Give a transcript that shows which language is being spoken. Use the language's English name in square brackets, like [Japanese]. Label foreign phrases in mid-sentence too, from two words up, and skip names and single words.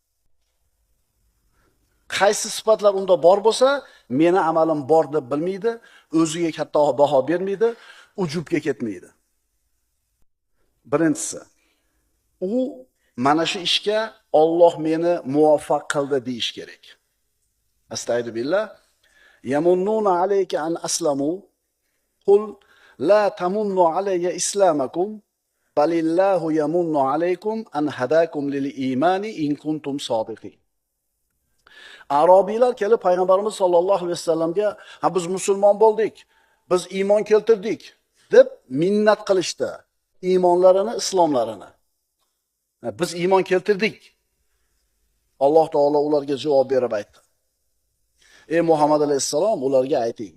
[Uzbek] Qaysi sifatlar unda bor bo'lsa, meni amalim bor deb bilmaydi, o'ziga katta baho bermaydi, ujubga ketmaydi. Birinchisi, u mana shu ishga Alloh meni muvaffaq qildi deyish kerak. Astagfirullah. [Arabic] يمنون عليك أن أسلموا قل لا تمنوا علي إسلامكم بل الله يمن عليكم أن هداكم للإيمان إن كنتم صادقين. [Uzbek] Arabiylar kelib payg'ambarimiz [Arabic] صلى الله عليه وسلم [Uzbek] "Ha biz musulmon bo'ldik, biz iymon keltirdik" deb minnat qilishdi. Iymonlarini, islomlarini. Biz iymon keltirdik. Alloh taolo ularga javob berib aytdi: "Ey Muhammad alayhisalom, ularga ayting.